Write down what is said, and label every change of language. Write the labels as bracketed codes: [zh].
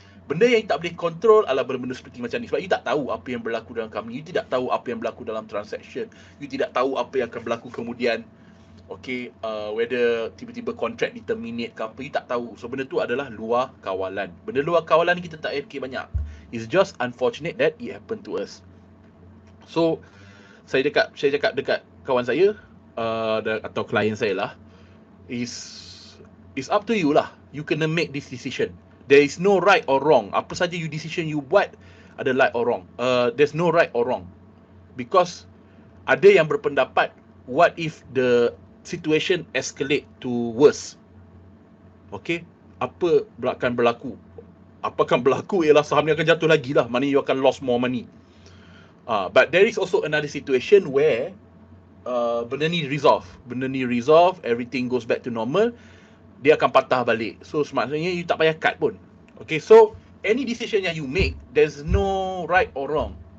[ms] Benda yang you tak boleh control adalah benda-benda seperti macam ni, sebab you tak tahu apa yang berlaku dalam company, you tidak tahu apa yang berlaku dalam transaction, you tidak tahu apa yang akan berlaku kemudian. Okay, whether tiba-tiba contract ni terminate ke apa, you tak tahu. So benda tu adalah luar kawalan. Benda luar kawalan ni kita tak fikir banyak. [en] It's just unfortunate that it happened to us. [ms] So saya cakap dekat kawan saya atau klien saya lah, [en] is up to you [ms] lah. [en] You kena make this decision. There is no right or wrong. [ms] Apa saja decision you buat ada right or wrong. [en] There's no right or wrong. Because [ms] ada yang berpendapat, [en] what if the situation escalate to worse? [ms] Okay, apa akan berlaku? Apa akan berlaku ialah saham ni akan jatuh lagi lah. [en] Money you akan lost more money. But there is also another situation where benda ni resolve, everything goes back to normal, [ms] dia akan patah balik. [en] So [ms] maksudnya you tak payah cut pun. [en] Okay, so any decision yang you make, there's no right or wrong.